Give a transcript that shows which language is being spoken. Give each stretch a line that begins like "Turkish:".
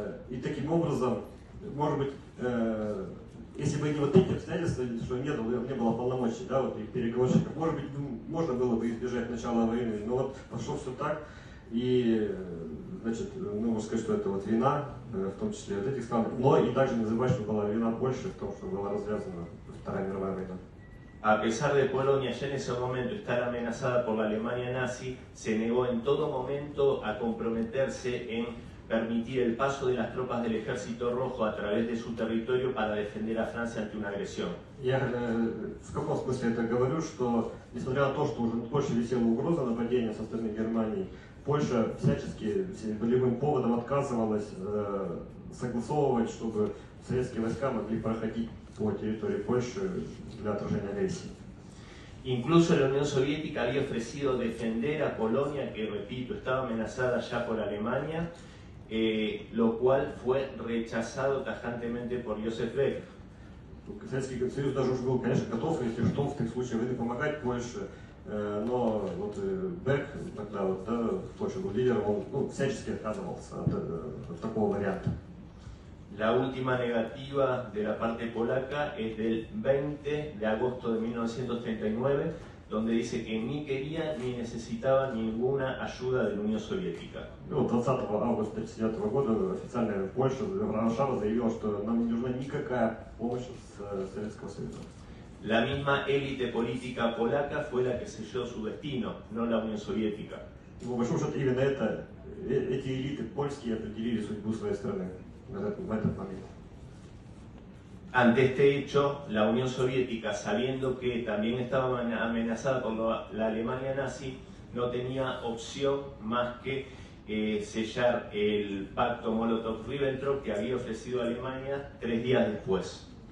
Russian: И таким образом, может быть, если бы не вот эти обстоятельства, что не было полномочий, да, вот их переговорщиков, может быть, можно было бы избежать начала войны, но вот пошло все так, и, значит, ну, можно сказать, что это вот вина, в том числе вот этих стран, но и также не забывать, что была вина Польши в том, что была развязана Вторая мировая война.
Spanish: A pesar de Polonia ya en ese momento estar amenazada por la Alemania nazi, se negó en todo momento a comprometerse en permitir el paso de las tropas del Ejército Rojo a través de su territorio para defender a Francia ante una agresión.
Russian: Я в каком смысле это говорю, что несмотря на то, что уже в Польше висела угроза нападения со стороны Германии, Польша всячески любым поводом отказывалась согласовывать, чтобы советские войска могли проходить по территории Польши для отражения агрессии.
Spanish: Incluso la Unión Soviética había ofrecido defender a Polonia, que repito, estaba amenazada ya por Alemania, lo cual fue rechazado tajantemente por Joseph Beck.
Russian: Советский Союз даже уже был, конечно, готов, если что, в таких случаях войны помогать Польше, но вот Бек, тогда вот, да, Польша был лидером, он всячески отказывался от такого варианта.
Spanish: La última negativa de la parte polaca es del 20 de agosto de 1939, donde dice que ni quería ni necesitaba ninguna ayuda de la Unión Soviética.
Russian: 20 августа 1939 года официальная Польша, Варшава заявила, что нам не нужна никакая помощь с Советского Союза.
Spanish: La misma élite política polaca fue la que selló su destino, no la Unión Soviética.
Russian: По большому счету именно эти элиты польские определили судьбу своей страны в этот момент.
Spanish: Ante este hecho, la Unión Soviética, sabiendo que también estaba amenazada por la Alemania nazi, no tenía opción más que sellar el pacto Molotov-Ribbentrop que había ofrecido Alemania 3 días después.